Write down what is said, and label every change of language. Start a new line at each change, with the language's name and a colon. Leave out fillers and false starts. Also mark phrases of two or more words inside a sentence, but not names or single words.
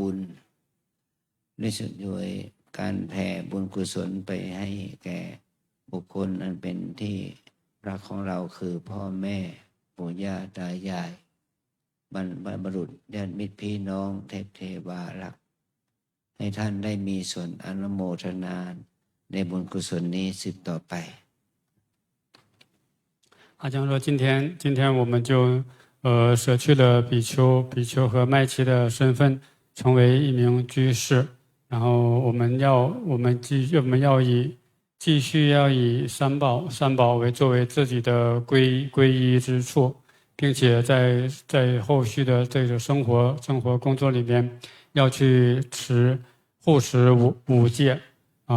Thai: บุญด้วยสุดโดยการแผ่บุญกุศลไปให้แก่บุคคลอันเป็นที่รักของเราคือพ่อแม่ปู่ย่าตายายบรรพบุรุษญาติมิตรพี่น้องเทพเทวารักให้ท่านได้มีส่วนอนุโมทนาในบุญกุศลนี้สืบต่อไป
Chinese: 阿江说：“今天我们就舍去了比丘和麦琪的身份，成为一名居士。然后我们要继续要以三宝为作为自己的皈依之处，并且在后续的这个生活工作里边，要去护持五戒啊。